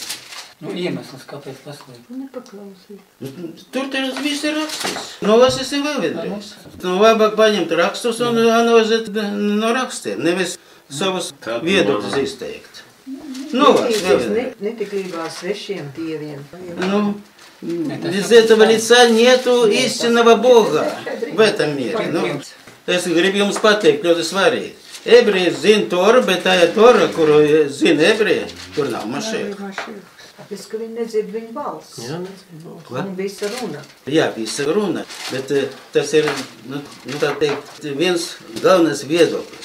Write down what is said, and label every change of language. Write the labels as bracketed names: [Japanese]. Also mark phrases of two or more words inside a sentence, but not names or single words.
[Latvian] Iemesls, kāpēc paslēgt? Nepaklausīt. Tur viss ir rakstis. Nolasīsim vēl vienreiz. Labāk paņemt rakstus un analizēt no rakstiem, nevis savus viedokļus izteikt. Nolas vēl vienreiz. Netiklībā svešiem dieviem. [Russian] Без этого лица нету истинного Бога в этом мире. [Latvian] Es gribu jums pateikt, ļoti svarīgi. Ebreji zina Toru, bet tā ir Tora, kuru zina ebreji, tur nav Mašieha. Tāpēc, ka viņi nedzird viņu balss. Jā, nedzird balss. Un visa runa. Jā, visa runa, bet tas ir, tā teikt, viens galvenais viedoklis.